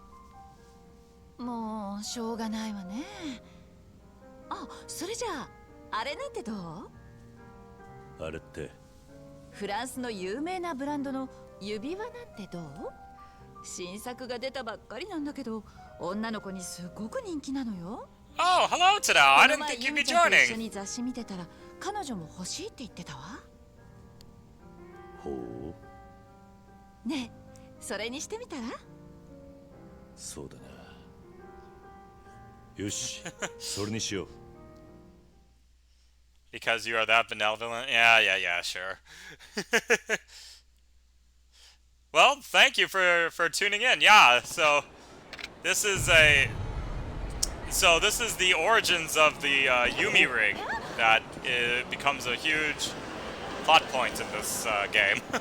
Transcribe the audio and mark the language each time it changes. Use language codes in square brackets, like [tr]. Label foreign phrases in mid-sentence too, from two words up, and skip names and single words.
[ja] もうしょうがないわね。あ、それじゃああれなんてどう？え。あれって？フランスの有名なブランドの指輪なんてどう？新作が出たばっかりなんだけど女の子にすごく人気なのよ。 [en] oh, hello, Tadao. I [ja] こ [en] didn't [ja] の前 [en] think you'd [ja] ユ [en] be [ja] ミちゃんと一緒 [en] joining. [ja] に雑誌見てたら彼女も欲しいって言ってたわ。ほう。ねえ、それにしてみたら？そうだな。よし、それにしよう。 [en] Because you are that benevolent? Yeah, sure. Well, thank you for tuning in. Yeah, so this is the origins of the Yumi ring that becomes a huge plot point in this game.